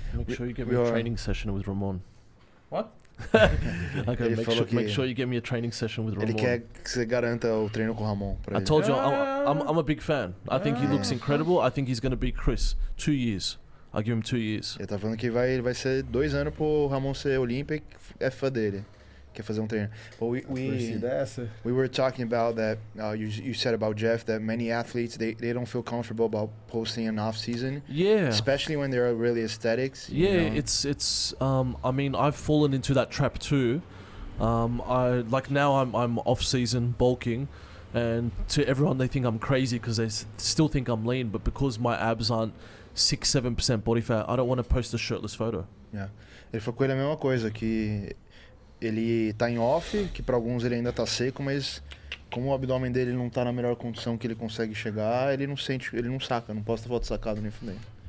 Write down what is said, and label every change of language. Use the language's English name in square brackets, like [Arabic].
[English] Make sure you get me a training session with Ramon. What? Okay, make sure you get me a training session with Ramon. [Portuguese] Ele quer que você garanta o treino com o Ramon pra [English] I [Portuguese] ele. [English] told you, I'm a big fan. I think he looks incredible. I think he's going to beat Chris. 2 years. I give him 2 years. [Portuguese] Ele tá falando que vai ser 2 anos pro Ramon ser Olímpia e é fã dele. Quer fazer um treino. [English] But we were talking about that. You said about Jeff that many athletes they don't feel comfortable about posting an off season. Yeah. Especially when they're really aesthetics. Yeah, you know? it's. I mean, I've fallen into that trap too. I like now I'm off season bulking, and to everyone they think I'm crazy because they still think I'm lean, but because my abs aren't 6-7% body fat, I don't want to post a shirtless photo. Yeah. [Portuguese] Ele falou com ele a mesma coisa, que ele tá em off, que para alguns ele ainda tá seco, mas como o abdômen dele não tá na melhor condição que ele consegue chegar, ele não sente, ele não saca, não posta foto sacado nem fudendo.